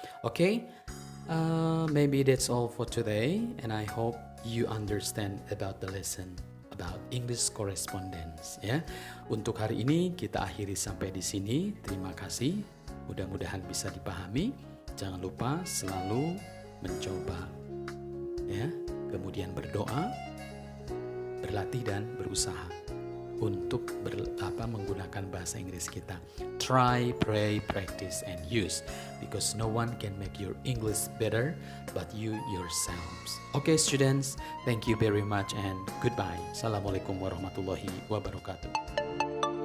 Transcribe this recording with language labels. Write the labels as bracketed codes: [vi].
[en] Oke, maybe that's all for today, and I hope you understand about the lesson about English correspondence ya. [id] Untuk hari ini kita akhiri sampai di sini. Terima kasih. Mudah-mudahan bisa dipahami. Jangan lupa selalu mencoba ya. Kemudian berdoa, berlatih dan berusaha untuk menggunakan bahasa Inggris kita. [en] Try, pray, practice, and use. Because no one can make your English better but you yourselves. Okay, students, thank you very much and goodbye. [ar] Assalamualaikum warahmatullahi wabarakatuh.